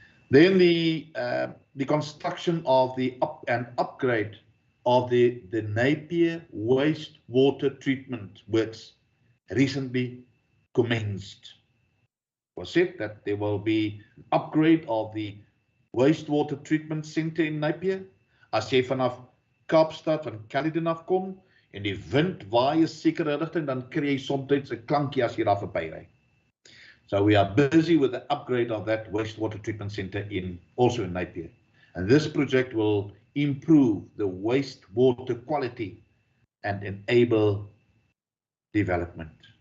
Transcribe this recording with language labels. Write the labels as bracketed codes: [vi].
[en] Then the construction of the upgrade of the Napier wastewater treatment works recently commenced. It was said that there will be an upgrade of the wastewater treatment center in Napier. [af] As jy vanaf Kaapstad van Caledon afkom en die wind waai 'n sekere rigting, dan kry jy soms 'n klankie as jy daar verbyry. [en] So we are busy with the upgrade of that wastewater treatment center also in Napier. And this project will improve the wastewater quality and enable development.